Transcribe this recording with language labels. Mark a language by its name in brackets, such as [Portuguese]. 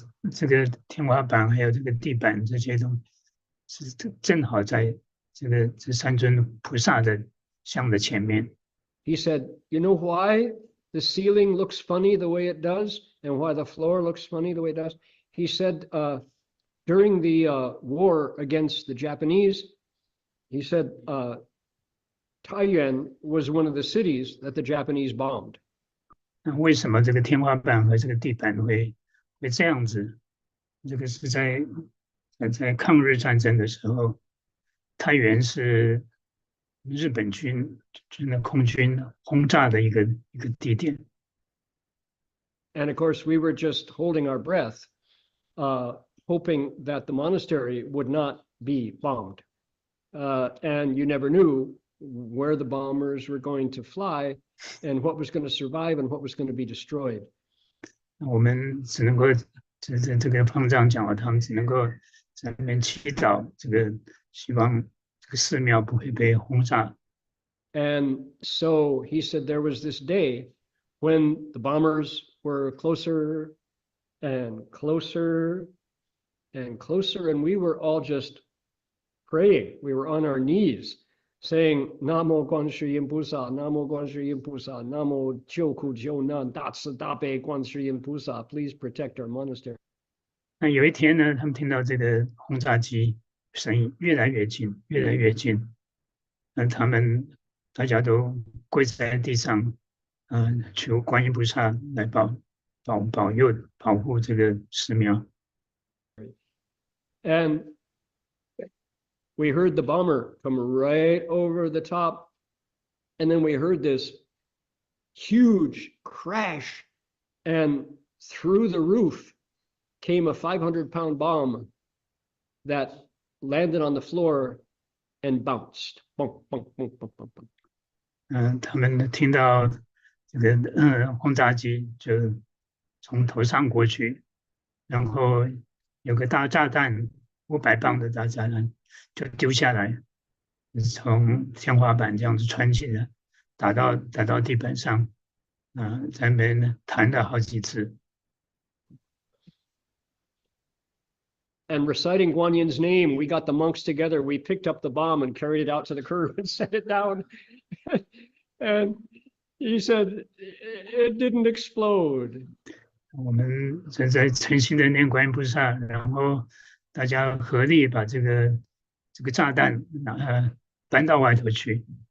[Chinese] 这个天花板还有这个地板这些东西，是正好在这三尊菩萨的像的前面。 [English] He said, you know why the ceiling looks funny the way it does and why the floor looks funny the way it does? He said, during the war against the Japanese, he said, Taiyuan was one of the cities that the Japanese bombed. [Chinese] 那为什么这个天花板和这个地板会这样子？这个是在抗日战争的时候，太原是日本军的空军轰炸的一个地点。 [English] And of course, we were just holding our breath, hoping that the monastery would not be bombed. And you never knew where the bombers were going to fly and what was going to survive and what was going to be destroyed. [Chinese] 我们只能够这个方丈讲了，他们只能够在那边祈祷，希望这个寺庙不会被轰炸。 [English] And so he said there was this day when the bombers were closer and closer and closer, and we were all just praying. We were on our knees saying, [Chinese] Namo Guanshi Yin Pusa, [English] Namo Guanshi Yin Pusa, Namo Jiuku Jiunan, Datsi Dabe Guanshi Yin Pusa, please protect our monastery. [Chinese] 那有一天呢，他们听到这个轰炸机声音越来越近，越来越近，他们大家都跪在地上，求观音菩萨来保佑、保护这个寺庙。 [English] And we heard the bomber come right over the top, and then we heard this huge crash, and through the roof came a 500-pound bomb that landed on the floor and bounced. Bunk, bunk, bunk, bunk, bunk, bunk. [Chinese] 他们听到这个轰炸机就从头上过去，然后有个大炸弹，500磅的大炸弹就丢下来，从天花板这样子穿进来，打到地板上，在那边弹了好几次。 [English] And reciting Guanyin's name, we got the monks together. We picked up the bomb and carried it out to the curb and set it down. And he said it didn't explode. [Chinese] 我们正在诚心的念观音菩萨，然后大家合力把这个炸弹搬到外头去。